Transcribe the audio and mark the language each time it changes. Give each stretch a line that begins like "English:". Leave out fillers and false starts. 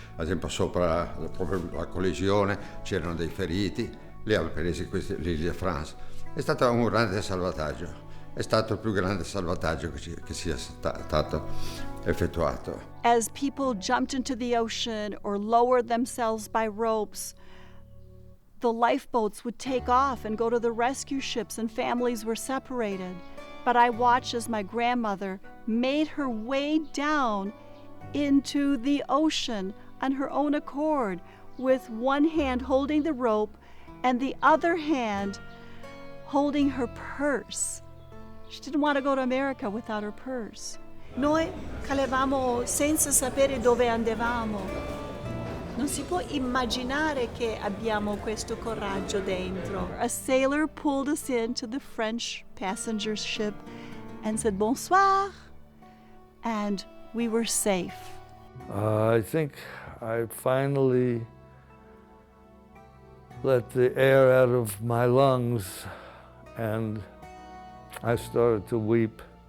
Italian: Ad esempio sopra proprio la collisione c'erano dei feriti, li aveva presi l'Ile-de-France. È stato un grande salvataggio, è stato il più grande salvataggio che sia stato effettuato.
English: As people jumped into the ocean or lowered themselves by ropes, the lifeboats would take off and go to the rescue ships and families were separated. But I watched as my grandmother made her way down into the ocean on her own accord, with one hand holding the rope and the other hand holding her purse. She didn't want to go to America without her purse.
Italian: Noi calevamo senza sapere dove andavamo. Non si può immaginare che abbiamo questo coraggio dentro.
English: A sailor pulled us into the French passenger ship and said bonsoir, and we were safe. I think I finally let the air out of my lungs and I started to weep.